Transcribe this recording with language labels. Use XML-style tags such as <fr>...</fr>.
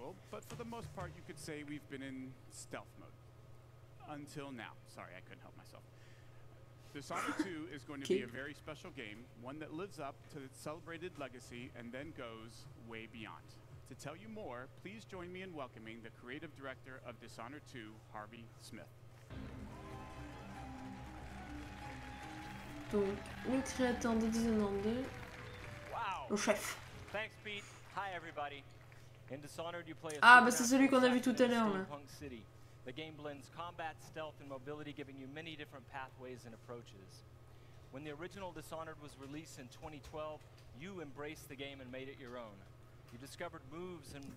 <en>But for the most part, you could say we've been in stealth mode. Until now. Sorry, I couldn't help myself. Dishonored 2 is going to be a very special game, one that lives up to its celebrated legacy and then goes way beyond. To tell you more, please join me in welcoming the creative director of Dishonored 2, Harvey Smith.</en> <fr>Donc, le créateur de Dishonored 2, le chef.</fr> <en>Thanks, Pete. Hi, everybody. In Dishonored, you play a</en> <fr>ah, bah c'est celui qu'on a vu tout à l'heure là.</fr> <en>City. The game blends combat, stealth, and mobility, giving you many different pathways and approaches. When the original Dishonored was released in 2012, you embraced the game and made it your own. You discovered moves and</en>